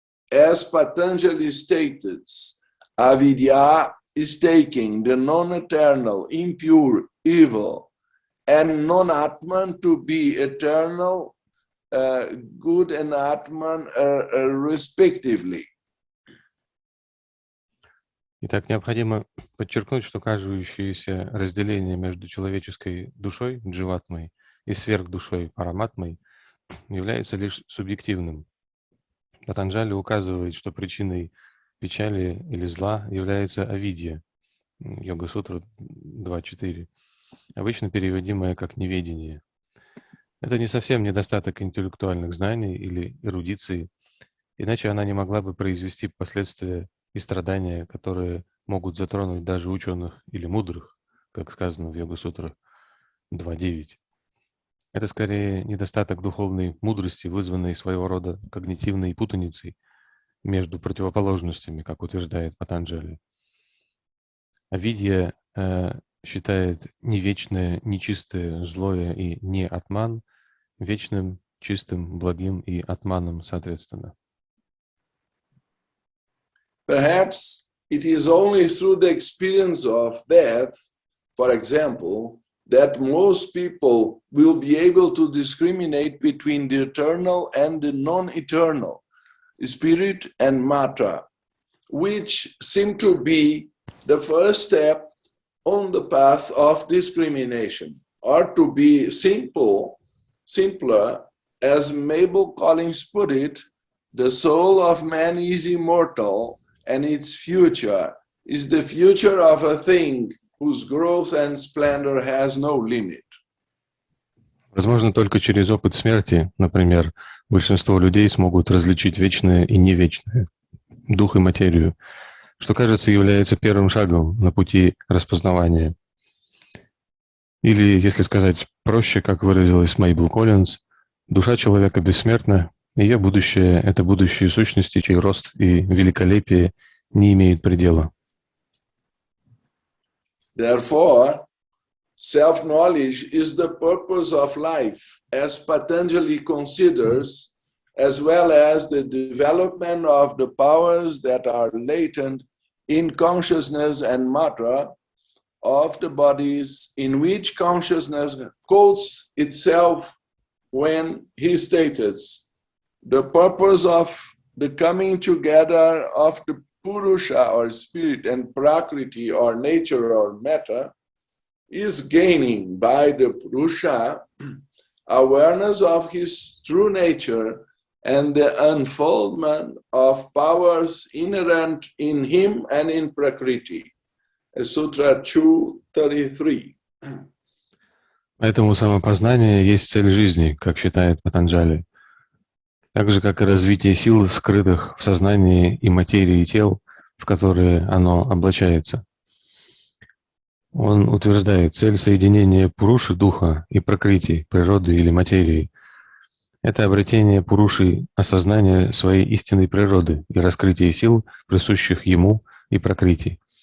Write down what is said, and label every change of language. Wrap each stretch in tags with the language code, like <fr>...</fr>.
<en>As Patanjali stated, avidya is taking the non-eternal, impure, evil, and non-atman to be eternal, good and atman respectively.</en> <ru>Итак, необходимо подчеркнуть, что кажущееся разделение между человеческой душой, дживатмой, и сверхдушой, параматмой, является лишь субъективным. Патанджали указывает, что причиной печали или зла является авидья, Йога-сутра 2.4, обычно переводимое как неведение. Это не совсем недостаток интеллектуальных знаний или эрудиции, Иначе она не могла бы произвести последствия и страдания, которые могут затронуть даже ученых или мудрых, как сказано в Йога-сутрах 2.9. Это скорее недостаток духовной мудрости, вызванный своего рода когнитивной путаницей между противоположностями, как утверждает Патанджали. А видео считает не вечное, нечистое, злое и не атман вечным, чистым, благим и атманом соответственно.</ru> <en>Perhaps it is only through the experience of death, for example, that most people will be able to discriminate between the eternal and the non-eternal, spirit and matter, which seem to be the first step on the path of discrimination, or to be simpler, as Mabel Collins put it, the soul of man is immortal, and its future is the future of a thing whose growth and splendor has no limit.</en> <ru>Возможно, только через опыт смерти, например, большинство людей смогут различить вечное и невечное, дух и материю, что, кажется, является первым шагом на пути распознавания. Или, если сказать проще, как выразилась Мейбл Коллинз, душа человека бессмертна, ее будущее – это будущие сущности, чей рост и великолепие не имеют предела.</ru> <en>Therefore, self-knowledge is the purpose of life, as Patanjali considers, as well as the development of the powers that are latent in consciousness and matter of the bodies, in which consciousness quotes itself when he states, the purpose of the coming together of the Purusha or spirit and Prakriti or nature or matter is gaining by the Purusha awareness of his true nature and the unfoldment of powers inherent in him and in Prakriti. Sutra 233.</en> <ru>Поэтому самопознание есть цель жизни, как считает Патанджали. Так же, как и развитие сил, скрытых в сознании и материи тел, в которые оно облачается. Он утверждает, цель соединения Пуруши, духа, и Пракрити, природы или материи – это обретение Пуруши осознания своей истинной природы и раскрытие сил, присущих ему и Пракрити.</ru>